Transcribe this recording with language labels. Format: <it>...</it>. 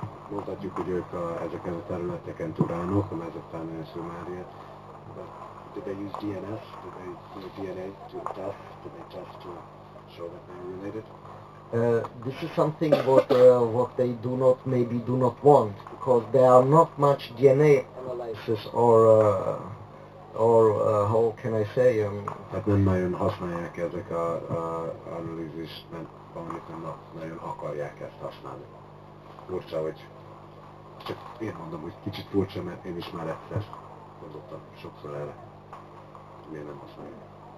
<hu>Mondhatjuk, hogy ők ezeken a területeken turánok, a Mezopotámia és Sumeria.</hu> <en>Did they use DNS? Did they do DNA to test? Did they test to show that they were related? This is something what they maybe do not want, because there are not much DNA analysis or how can I say?</en> <hu>Hát nem nagyon használják ezek a analízis, mert valamit nem nagyon akarják ezt használni. Furcsa, hogy csak én mondom, hogy kicsit furcsa, mert én is már egyszer gondoltam sokszor erre. Miért nem használják?</hu>